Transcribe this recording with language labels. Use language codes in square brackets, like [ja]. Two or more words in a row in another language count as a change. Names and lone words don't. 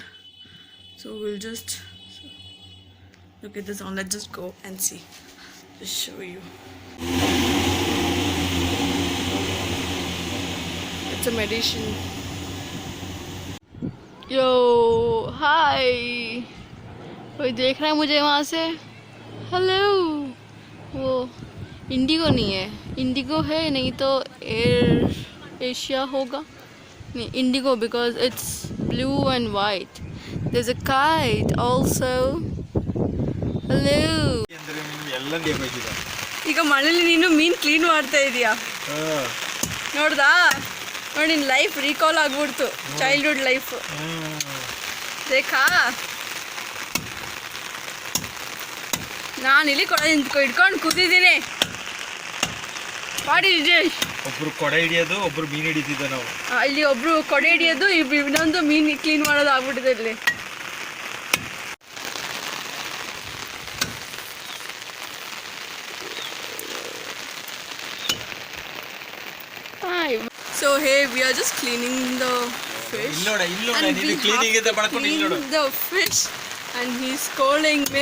[en] So we'll just look at this on. Let's just go and see. Just show you. It's a medicine. Yo, hi. [hi] कोई देख रहा है मुझे वहाँ से? हेलो. वो इंडिगो नहीं है, इंडिगो है, नहीं तो एयर एशिया होगा. [en] नहीं, इंडिगो because it's blue and white. There is a kite also. Hello. [kn] ಈಗ ಮನೇಲಿ ನೀನು ಮೀನು ಕ್ಲೀನ್ ಮಾಡ್ತಾ ಇದೀಯಾ? ನೋಡ್ದಾ? ನೋಡಿ, ನಿನ್ನ [en] life recall [kn] ಆಗ್ಬಿಡ್ತು, [en] childhood life. [kn] ಬೇಕಾ? ನಾನು ಇಲ್ಲಿ ಇಟ್ಕೊಂಡು ಕೂತಿದ್ದೀನಿ. ಮಾಡಿ ಒಬ್ರು ಕೊಡೆ ಹಿಡಿಯೋದು, ಒಬ್ರು ಮೀನು ಹಿಡಿತಿದ್ದ ನಾವು. ಇಲ್ಲಿ ಒಬ್ರು ಕೊಡೆ ಹಿಡಿಯೋದು, ಇನ್ನೊಂದು ಮೀನು ಕ್ಲೀನ್ ಮಾಡೋದು ಆಗ್ಬಿಟ್ಟಿದೆ ಇಲ್ಲಿ. [en] So here we are just cleaning the fish. And we clean the fish, and he's scolding me.